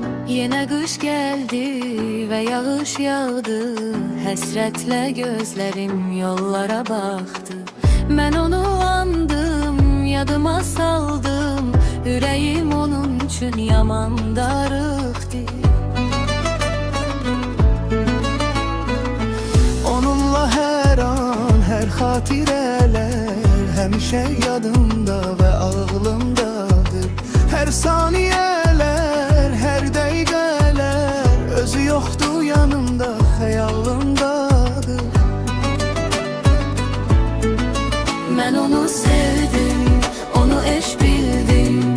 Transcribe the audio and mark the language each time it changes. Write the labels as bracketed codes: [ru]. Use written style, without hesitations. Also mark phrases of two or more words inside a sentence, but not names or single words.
[tr] Yine kış geldi ve yağış yağdı. Həsrətlə gözlerim yollara baktı. Ben onu andım, [az] yadıma saldım. Ürəyim onun üçün yaman darıqdı. Onunla her an, her xatirələr həmişə yadımda və ağlımdadır. Hər saniyələr, hər dəqiqələr özü yoxdur yanımda, xəyalımdadır. [tr] Ben onu sevdim, onu eş bildim.